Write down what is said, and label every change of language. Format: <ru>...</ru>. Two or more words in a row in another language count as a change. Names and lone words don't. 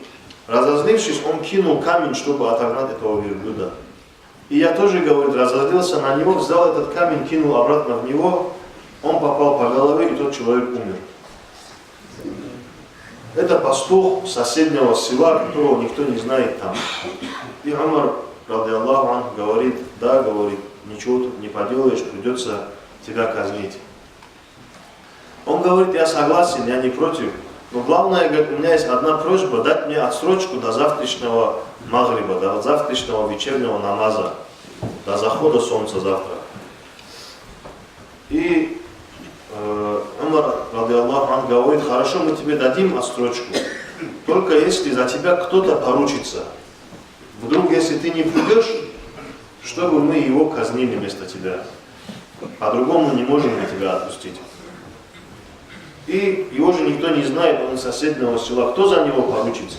<ru>Разозлившись, он кинул камень, чтобы отогнать этого верблюда. И я тоже, говорит, разозлился на него, взял этот камень, кинул обратно в него. Он попал по голове, и тот человек умер. Это пастух соседнего села, которого никто не знает там. И Умар,</ru> <ar>رضي الله عنه,</ar> <ru>говорит: да, говорит, ничего тут не поделаешь, придется тебя казнить. Он говорит: я согласен, я не против. Но главное, говорит, у меня есть одна просьба: дать мне отсрочку до завтрашнего магриба, до завтрашнего вечернего намаза, до захода солнца завтра. И Умар,</ru> <ar>رضي الله عنه,</ar> <ru>говорит: хорошо, мы тебе дадим отсрочку, только если за тебя кто-то поручится. Вдруг, если ты не придешь, чтобы мы его казнили вместо тебя. По-другому не можем мы тебя отпустить. И его же никто не знает, он из соседнего села, кто за него поручится.</ru>